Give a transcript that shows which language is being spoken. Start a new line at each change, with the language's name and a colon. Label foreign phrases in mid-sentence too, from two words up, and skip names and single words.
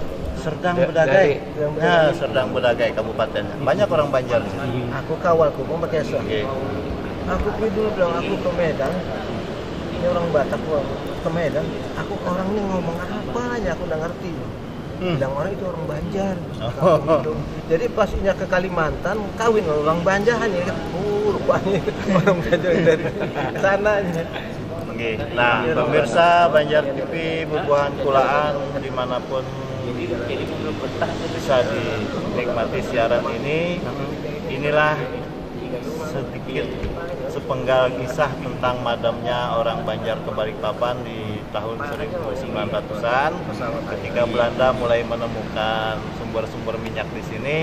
Indonesian: Serdang Bedagai. Nah, Serdang Bedagai kabupatennya. Banyak orang Banjar di sini. Aku kawal mau pakai so. Aku dulu bilang aku ke Medan. Ini orang Batak ke Medan. Aku orang ini ngomong apa aja aku udah ngerti. Bilang orang itu orang Banjar. Gitu.
Banjar: Jadi pas inya ke Kalimantan kawin orang Banjar hanya rupanya orang Banjar dari sananya.
Indonesian: Nah, pemirsa Banjar TV,
Banjar: Bubuhan Kulaan
Indonesian: dimanapun bisa dinikmati siaran ini. Inilah sedikit sepenggal kisah tentang madamnya orang Banjar ke Balikpapan di tahun 1900-an ketika Belanda mulai menemukan sumber-sumber minyak di sini.